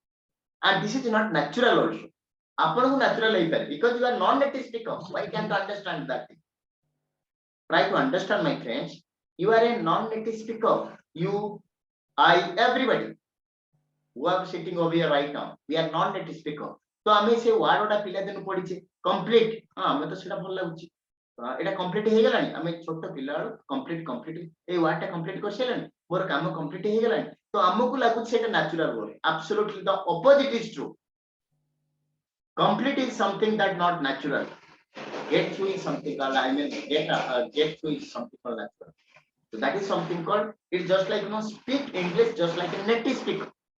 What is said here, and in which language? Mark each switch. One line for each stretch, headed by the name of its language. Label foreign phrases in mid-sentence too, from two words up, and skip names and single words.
English: And this is not natural also.
Odia: ଆପଣଙ୍କୁ natural ହେଇପାରେ
English: because you are non-native speaker. Why can't you understand that? Try to understand, my friends. You are a non-native speaker. You, I, everybody who are sitting over here right now, we are non-native speaker.
Odia: So ଆମେ ସେ word ଟା ପିଲାଦିନୁ ପଢିଛେ complete, ଆମେ ତ ସେଟା ଭଲ ଲାଗୁଛି, ଏଟା complete ହେଇଗଲାଣି, ଆମେ ଛୋଟ ପିଲା ବେଳୁ complete ଏଇ word ଟା complete କରିସାରିଲାଣି, ମୋର କାମ complete ହେଇଗଲାଣି, ତ ଆମକୁ ଲାଗୁଛି ସେଟା
English: natural word. Absolutely the opposite is true. Complete is something that not natural. Get through is something called, get through is something called natural. So that is something called, it's just like, speak English just like a native speaker.